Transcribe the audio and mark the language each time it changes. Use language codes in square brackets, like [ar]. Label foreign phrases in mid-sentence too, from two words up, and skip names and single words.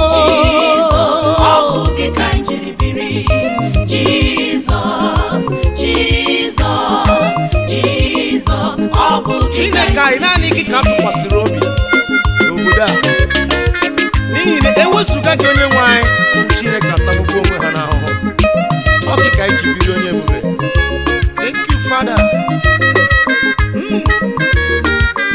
[ig] Jesus, ọ bụ gị ka anyị jiri biri. Jesus, Jesus, Jesus, ọ bụ gị ka anyị Chineke anyị, naanị gị ka m tụkwasịrị obi n'obodo a. N'ihi na ewezụga gị, onye nwe anyị, ụmụ Chineke atagbugo onwe ha n'ahụhụ. Ọ dị ka anyị ji bido onye ebube. [en] Thank you, Father. Mm.